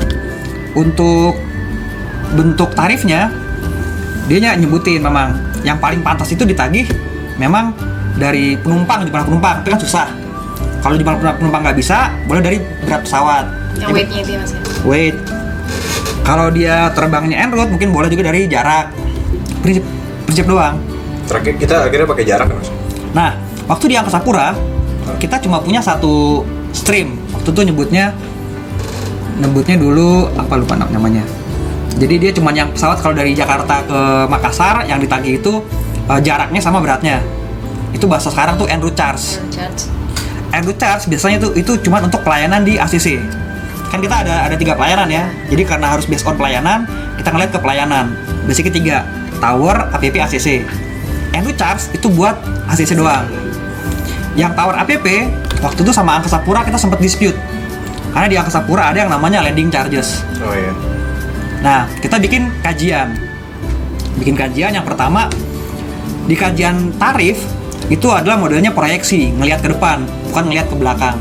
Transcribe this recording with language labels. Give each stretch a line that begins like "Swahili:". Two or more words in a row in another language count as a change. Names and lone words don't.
Indonesian: Untuk bentuk tarifnya dia nyebutin memang yang paling pantas itu ditagih memang dari jumlah penumpang itu kan susah. Kalau jumlah penumpang nggak bisa, boleh dari berat pesawat. Yang weightnya itu ya Mas ya? Weight. Kalau dia terbangnya
English: en route
Indonesian: mungkin boleh juga dari jarak. Prinsip doang. Terakhir kita akhirnya pakai jarak kan Mas? Nah, waktu di Angkasa Pura kita cuma punya satu stream. Waktu itu nyebutnya dulu apa lupa namanya. Jadi dia cuma yang pesawat kalau dari Jakarta ke Makassar yang ditagih itu jaraknya sama beratnya. Itu bahasa sekarang tuh
English: en route charge. En route charge
Indonesian: biasanya itu cuma untuk pelayanan di ACC. Kan kita ada 3 pelayanan ya. Jadi karena harus
English: based on
Indonesian: pelayanan, kita ngeliat ke pelayanan. Basicnya 3, tower, APP, ACC.
English: En route charge
Indonesian: itu buat ACC doang. Yang tower APP waktu itu sama Angkasa Pura kita sempat dispute. Karena di Angkasa Pura ada yang namanya
English: landing charges.
Indonesian: Oh iya. Nah, kita bikin kajian yang pertama. Di kajian tarif itu adalah modelnya proyeksi, ngelihat ke depan, bukan ngelihat ke belakang.